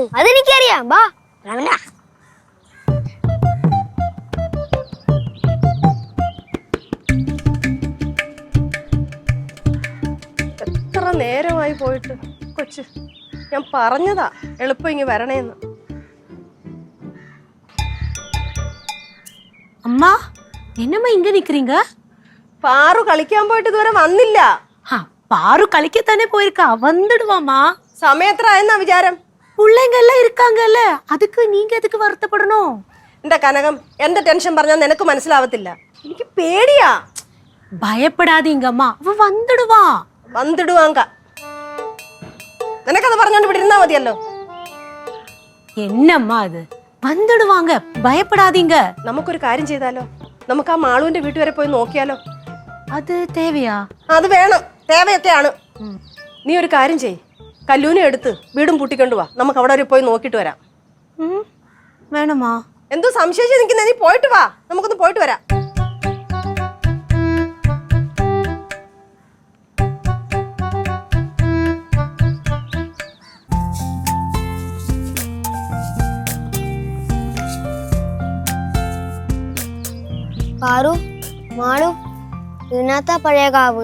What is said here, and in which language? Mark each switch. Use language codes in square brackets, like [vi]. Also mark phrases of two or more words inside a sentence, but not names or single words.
[ml] അതെനിക്കറിയാം, ബാ. എത്ര നേരമായി പോയിട്ട് കൊച്ച്. ഞാൻ പറഞ്ഞതാ എളുപ്പം ഇങ്ങ് വരണേന്ന്. [ta] அம்மா என்னம்மா இங்க நிக்கிறீங்க? [ml] പാറു കളിക്കാൻ പോയിട്ട് ഇതുവരെ വന്നില്ല. [ta] பாரு களிக்கத்தானே போயிருக்கா, வந்துடுவாமா. [ml] സമയത്രായെന്നാ വിചാരം? [ta] பிள்ளைங்க எல்லாம் இருக்காங்கல்ல, அதுக்கு நீங்க எதுக்கு வருத்தப்படணும்? [ml] എന്റെ കനകം, എന്റെ ടെൻഷൻ പറഞ്ഞാൽ നിനക്ക് മനസ്സിലാവത്തില്ല. എനിക്ക് പേടിയാ. [ta] பயப்படாதீங்கம்மா, அவ வந்துடுவா. വന്നിടുവാങ്ക. [ml] നിനക്കത് പറഞ്ഞോണ്ട് ഇവിടെ ഇരുന്നാ മതിയല്ലോ. [ta] என்னம்மா அது? வந்துடுவாங்க, பயப்படாதீங்க. [ml] നമുക്കൊരു കാര്യം ചെയ്താലോ? നമുക്ക് ആ മാളുവിന്റെ വീട്ടു വരെ പോയി നോക്കിയാലോ? [ta] அது தேவையா? [ml] അത് വേണം, തേവയൊക്കെയാണ്. നീ ഒരു കാര്യം ചെയ്, കല്ലൂനെ എടുത്ത് വീടും പൂട്ടിക്കൊണ്ടു വാ. നമുക്ക് അവിടെ വരെ പോയി നോക്കിട്ട് വരാം. വേണമാ? എന്തോ സംശയിച്ച് നിൽക്കുന്ന, നീ പോയിട്ട് വാ, നമുക്കൊന്ന് പോയിട്ട് വരാം. പാറു, മാളു, ഇതിനകത്താ പഴയ കാവ്.